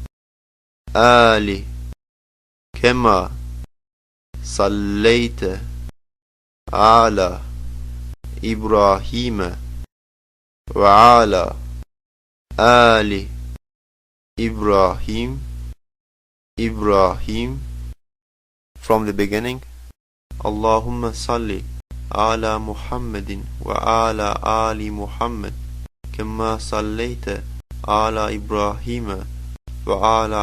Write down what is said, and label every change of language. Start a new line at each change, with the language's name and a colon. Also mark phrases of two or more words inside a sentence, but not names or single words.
Arabic: كما صليت على إبراهيم وعلى آل إبراهيم
English: from the beginning.
Arabic: اللهم صل على محمد و على آل محمد كما صليت على إبراهيم وعلى